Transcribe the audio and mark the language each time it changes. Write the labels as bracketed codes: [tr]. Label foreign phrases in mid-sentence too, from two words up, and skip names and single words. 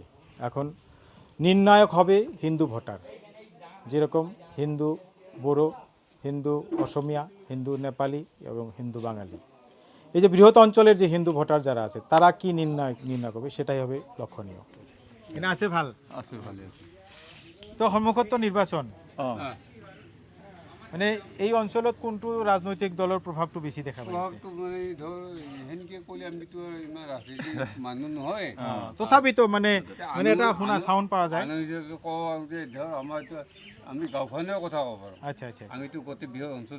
[bn] এখন নির্ণায়ক হবে হিন্দু ভোটার, যেরকম হিন্দু বড়ো, হিন্দু অসমিয়া, হিন্দু নেপালি এবং হিন্দু বাঙালি। এই যে বৃহৎ অঞ্চলের যে হিন্দু ভোটার যারা আছে তারা কি নির্ণয় করবে সেটাই হবে লক্ষণীয়। [as] এনে আছে ভালো আছে। তো সন্মুখত তো নির্বাচন, মানে এই অঞ্চলত কোনটো রাজনৈতিক দলৰ প্ৰভাৱটো বেছি দেখা পাইছে? তথাপিতো মানে এটা শুনা চাউণ্ড পোৱা যায়। আমি গাঁওখনৰ কথা ক'ব পাৰোঁ। আচ্ছা। আমিতো গোটেই বৃহৎ অঞ্চলটো